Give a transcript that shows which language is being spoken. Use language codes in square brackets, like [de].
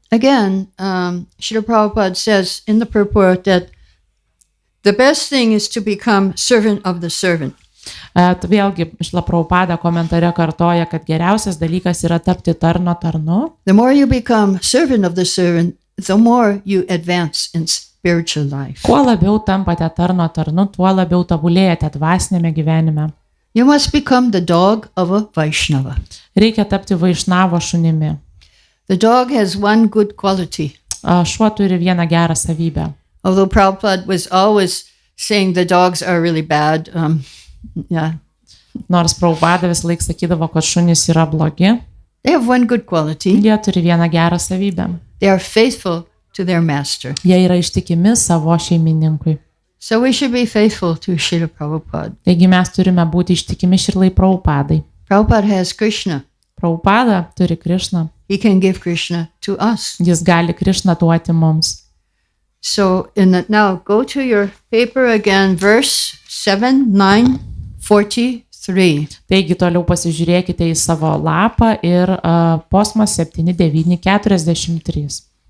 [en] Again, Srila Prabhupada says in the purport that the best thing is to become servant of the servant. [lt] Vėlgi, Šrila Prabhupada komentare kartoja, kad geriausias dalykas yra tapti tarno tarnu. [en] The more you become servant of the servant, the more you advance in spiritual life. [lt] Kuo labiau tampate tarno tarnu, tuo labiau tobulėjate dvasinėme gyvenime. [en] You must become the dog of a Vaishnava. [lt] Reikia tapti Vaišnavo šunimi. [en] The dog has one good quality. [lt] Šuo turi vieną gerą savybę. [en] Although Prabhupada was always saying the dogs are really bad, [lt] Nors Prabhupada vis laik sakydavo, kad šunys yra blogi, [en] they have one good quality. [lt] jie turi vieną gerą savybę. [en] They are faithful to their master. [lt] Jie yra ištikimi savo šeimininkui. [en] So we should be faithful to Srila Prabhupada. [lt] Taigi mes turime būti ištikimi Šrilai Prabhupadai. [en] Prabhupada has Krishna. [lt] Prabhupada turi Krišną. [en] He can give Krishna to us. [lt] Jis gali Krišną duoti mums. [en] So now go to your paper again, verse 7, 9, 43. [lt] Taigi toliau pasižiūrėkite į savo lapą ir posmas 7, 9, 43.